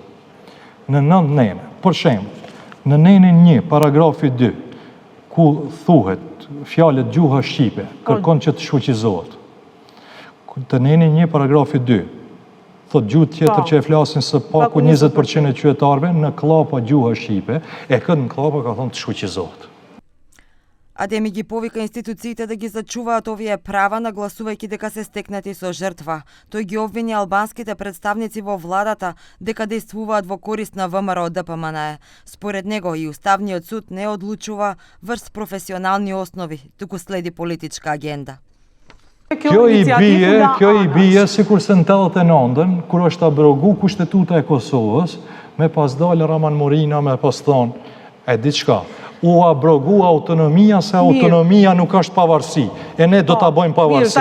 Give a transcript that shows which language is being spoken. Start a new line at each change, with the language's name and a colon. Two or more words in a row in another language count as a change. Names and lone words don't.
Albanian: Në 9 nene, për shembull, në nenin 1, paragrafi 2, ku thuhet fjalët gjuha shqipe, kërkon që të shfuqizohet. Të nenin 1, paragrafi 2, thot gjuhë tjetër që e flasin së paku 20% e qytetarëve në klapa gjuha shqipe, e këtë në klapa ka thonë të shfuqizohet.
Macedonian: Адеми ги повика институциите да ги зачуваат овие права, нагласувајќи дека се стекнати со жртва. Тој ги обвини албанските представници во владата дека действуваат во корист на ВМРО ДПМН. Според него и Уставниот суд не одлучува врз професионални основи, туку следи политичка агенда.
Albanian: Kjo i bie sikur se në 89-ën, kur është abrogu kushtetuta e Kosovës, me pas dalë Raman Morina, me pas thonë, e diçka, u abrogu autonomia, se autonomia nuk është pavarësi, e ne do të bojmë pavarësi.